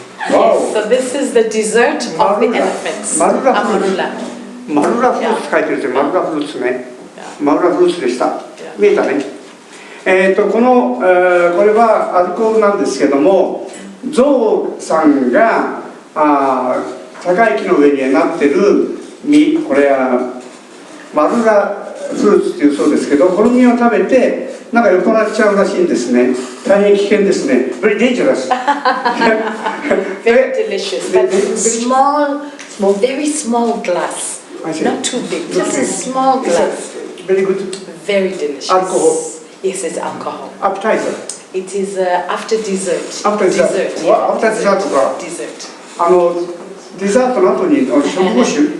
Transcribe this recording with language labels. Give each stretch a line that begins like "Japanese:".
English: Yes, so this is the dessert of the elephants. Amarula.
Japanese: マルラフルーツ書いてるんですよ。マルラフルーツね。マルラフルーツでした。見えたね。これはアルコールなんですけども、ゾウさんが高い木の上になってる実、これはマルラフルーツっていうそうですけど、この実を食べてなんか酔っ払っちゃうらしいんですね。大変危険ですね。
English: Very dangerous. Very delicious. But small, very small glass. Not too big, just a small glass. Very good. Very delicious. Alcohol. Yes, it's alcohol. Appetizer. It is after dessert. After dessert. After dessert とか。 Dessert.
Japanese: デザートの後に食後酒。